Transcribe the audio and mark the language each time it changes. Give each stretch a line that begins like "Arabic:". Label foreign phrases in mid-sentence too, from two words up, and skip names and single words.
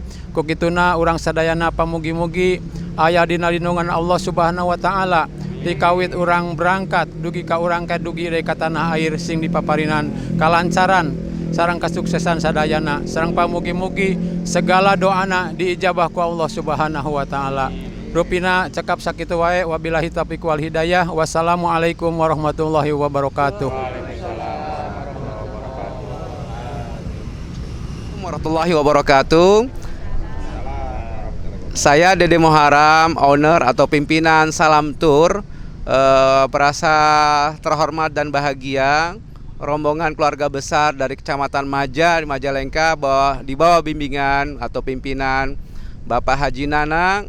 Sundanese: Ku kituna urang sadayana pamugi-mugi aya dina lindungan Allah
Arabic: سبحانه وتعالى
Sundanese: ti kawit urang berangkat dugi ka urang ka dugi dari ka tanah air sing dipaparinan kalancaran sareng kasuksesan sadayana sareng pamugi-mugi segala doana diijabah ku Allah
Arabic: سبحانه وتعالى.
Sundanese: Rupina cekap sakitu wae
Arabic: وبالله التوفيق والهداية. والسلام عليكم ورحمة الله وبركاته. ورحمة الله وبركاته.
Indonesian: Saya Dede Muharam, owner atau pimpinan Salam Tur, merasa terhormat dan bahagia rombongan keluarga besar dari Kecamatan Maja di Majalengka di bawah bimbingan atau pimpinan Bapak Haji Nanang.